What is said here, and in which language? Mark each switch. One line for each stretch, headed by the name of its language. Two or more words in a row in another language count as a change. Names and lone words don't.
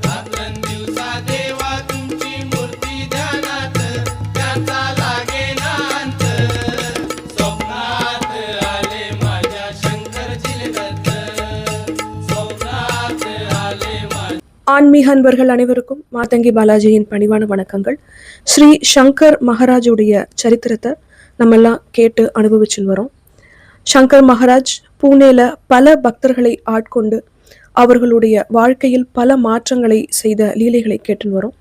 Marathi: रात्रंदिवसा देवा तुमची मूर्ती ध्यानात त्याचा लागेना अंत स्वप्नात आले माझ्या शंकरजी दत्त स्वप्नात आले माझ्या
Tamil: ஆன்மீக அன்பர்கள் அனைவருக்கும் மாதங்கி பாலாஜியின் பணிவான வணக்கங்கள். ஸ்ரீ சங்கர் மகாராஜுடைய சரித்திரத்தை நம்ம எல்லாம் கேட்டு அனுபவிச்சுன்னு வரோம். சங்கர் மகாராஜ் பூனேல பல பக்தர்களை ஆட்கொண்டு அவர்களுடைய வாழ்க்கையில் பல மாற்றங்களை செய்த லீலைகளை கேட்டுன்னு வரோம்.